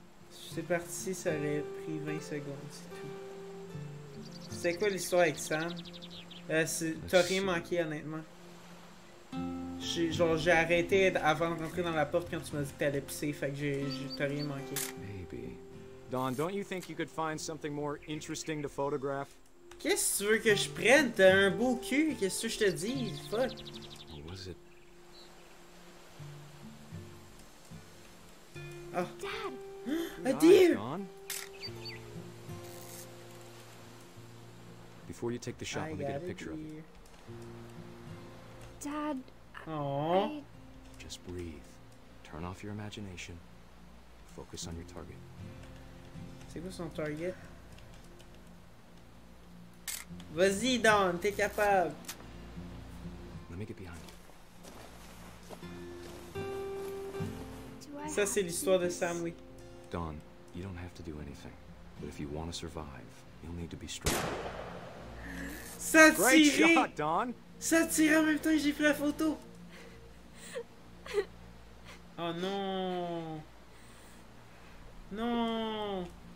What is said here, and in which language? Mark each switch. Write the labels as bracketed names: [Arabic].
[French] C'est parti, ça aurait pris 20 secondes, c'est tout. C'est quoi l'histoire avec Sam? T'as rien manqué, honnêtement. J'ai arrêté avant de rentrer dans la porte quand tu m'as dit que t'allais pisser, fait que t'as rien manqué. [English] Maybe. Don, don't you think you could find something more interesting to photograph? [French] Qu'est-ce que tu veux que je prenne? T'as un beau cul, qu'est-ce que je te dis? [English] Fuck. What was it? Oh. Dad! A deer! Don? Before you take the shot, let me get a picture of it. Dad, Aww. Just breathe. Turn off your imagination. Focus on your target. [French] C'est quoi son target? Vas-y, Don, t'es capable. [English] Let me get behind you. [French] Ça, c'est l'histoire de Sam, oui. [English] Don, you don't have to do anything. But if you want to survive, you'll need to be strong. [French] Ça [English] Great [French] tirait! [English] shot, Don! [French] Ça tirait en même temps que j'ai pris la photo! Oh non! Non!